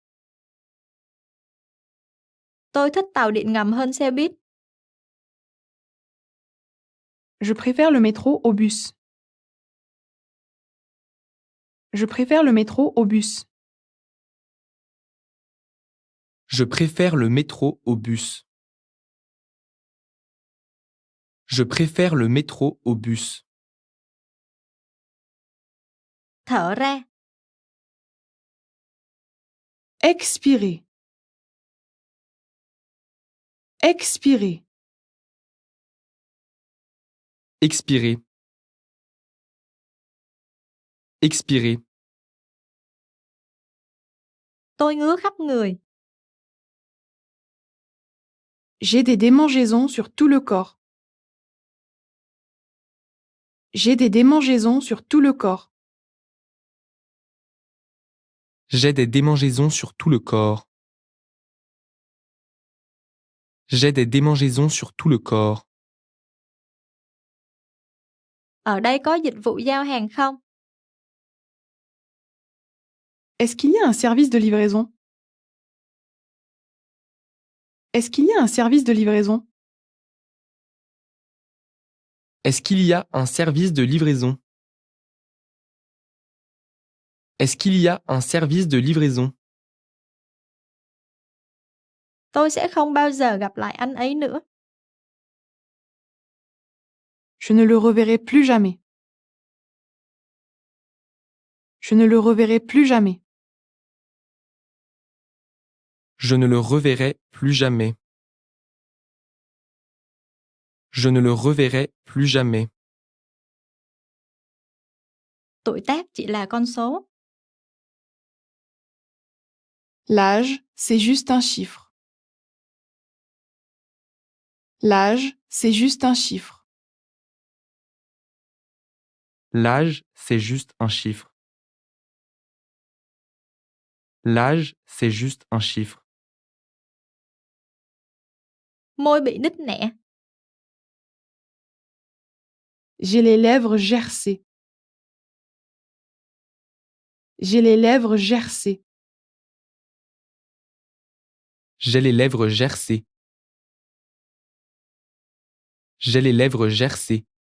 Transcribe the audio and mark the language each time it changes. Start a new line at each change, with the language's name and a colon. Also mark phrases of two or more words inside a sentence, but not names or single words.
Vietnamese: Tôi thích tàu điện ngầm hơn xe buýt.
French: Je préfère le métro au bus. Je préfère le métro au bus. Je préfère le métro au bus. Je préfère le métro au bus.
Vietnamese: Thở ra.
French: Expirer. Expirer. Expirer. Expirer.
Vietnamese: Tôi ngứa khắp người.
French: J'ai des démangeaisons sur tout le corps. J'ai des démangeaisons sur tout le corps. J'ai des démangeaisons sur tout le corps. J'ai des démangeaisons sur tout le corps.
Vietnamese: Ở đây có dịch vụ giao hàng không?
French: Est-ce qu'il y a un service de livraison? Est-ce qu'il y a un service de livraison? Est-ce qu'il y a un service de livraison? Est-ce qu'il y a un service de livraison?
Vietnamese: Tôi sẽ không bao giờ gặp lại anh ấy nữa.
French: Je ne le reverrai plus jamais. Je ne le reverrai plus jamais. Je ne le reverrai plus jamais. Je ne le reverrai plus jamais.
Vietnamese: Tuổi tác chỉ là con số.
French: L'âge, c'est juste un chiffre. L'âge, c'est juste un chiffre. L'âge, c'est juste un chiffre. L'âge, c'est juste un chiffre.
Vietnamese: Môi bị nứt nẻ.
French: J'ai les lèvres gercées. J'ai les lèvres gercées. J'ai les lèvres gercées. J'ai les lèvres gercées.